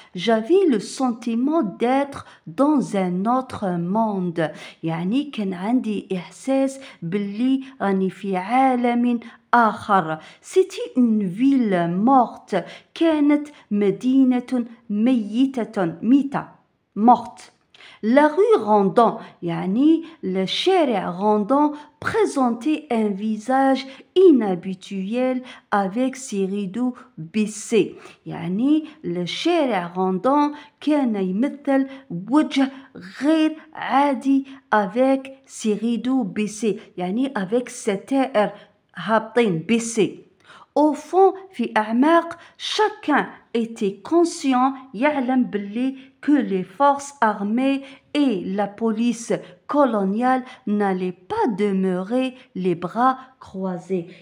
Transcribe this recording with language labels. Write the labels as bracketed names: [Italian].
[French] J'avais le sentiment d'être dans un autre monde. [Arabic] يعني كان عندي إحساس باللي راني في عالم آخر. [French] C'était une ville morte. [Arabic] كانت مدينة ميتة morte. [French] La rue Randon, يعني le شارع Randon présentait un visage inhabituel avec ses rideaux baissés. [Arabic] يعني الشارع Randon كان يمثل وجه غير عادي avec ses rideaux baissés. يعني avec ستائر هابطين baissés. [French] Au fond, في أعماق, chacun était conscient يعلم باللي que les forces armées et la police coloniale n'allaient pas demeurer les bras croisés.